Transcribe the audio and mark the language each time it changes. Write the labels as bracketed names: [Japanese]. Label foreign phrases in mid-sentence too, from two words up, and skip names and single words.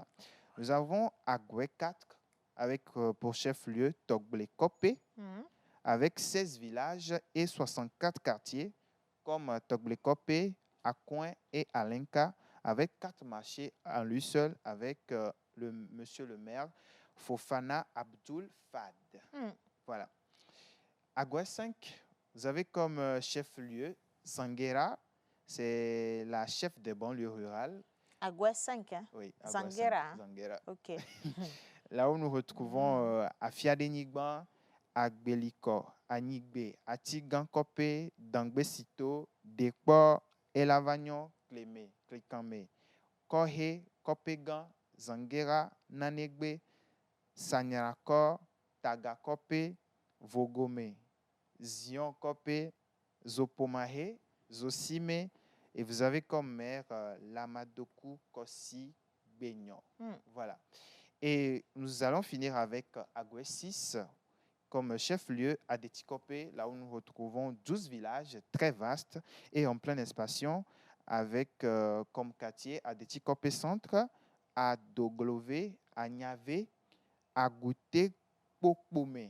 [French] Nous avons Agoué 4 avec pour chef-lieu Togblé-Kopé avec 16 villages et 64 quartiers comme Togblé-Kopé, Akouin et Alenka avec 4 marchés à lui seul avec monsieur le maire Fofana Abdul Fad. Voilà. À Gouès 5, vous avez comme chef-lieu Sanguera, c'est la chef des banlieues rurales. À Gouès 5, hein? Oui, à Sanguera. Sanguera. OK. Là où nous retrouvons Afiadenigba, Agbeliko, Anigbe, Atigankope, Dangbesito, Dekpo, Elavagnon, Clémé, Clikame, Kohe, Kopegan, Zangera, Nanegbe, Sanyarako, Tagakope, Vogome, Zion Kope, Zopomahe, Zosime, et vous avez comme maire Lamadoku Kossi Beignon. Voilà. Et nous allons finir avec Agoué 6 comme chef-lieu à Detikopé, là où nous retrouvons 12 villages très vastes et en pleine expansion, avec comme quartier à Detikopé Centre, à Doglové, à Niavé, à Gouté, Pokpome.